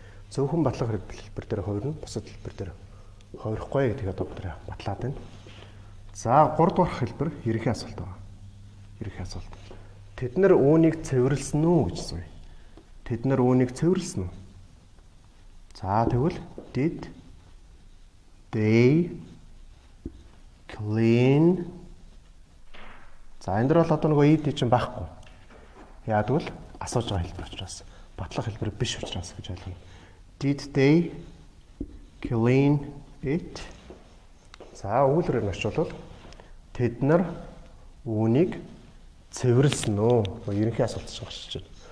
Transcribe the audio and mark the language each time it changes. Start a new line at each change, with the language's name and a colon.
Mongolian: Зөвхөн батлах хэлбэр дээр хувирна, бусад хэлбэр дээр хувирахгүй гэдгийг одоо бид батлаад байна. За 3 дугаар хэлбэр ерөнхий асуулт байна. Ерөнхий асуулт. Тэд нар үүнийг цэвэрлсэн үү гэж асууя. Тэд нар үүнийг цэвэрлсэн үү? За тэгвэл
English: did they clean.
Mongolian: За энэ дөр бол одоо нөгөө ed чинь байхгүй. Яа тэгвэл асууж байгаа хэлбэр учраас батлах хэлбэр биш учраас гэж ойлгоно.
English: Did they clean it?
Mongolian: За өгүүлбэрээр нь орчуулбал тэд нар үүнийг цэвэрлсэн үү? Ерөнхий асуулт чинь гарч ирж байна.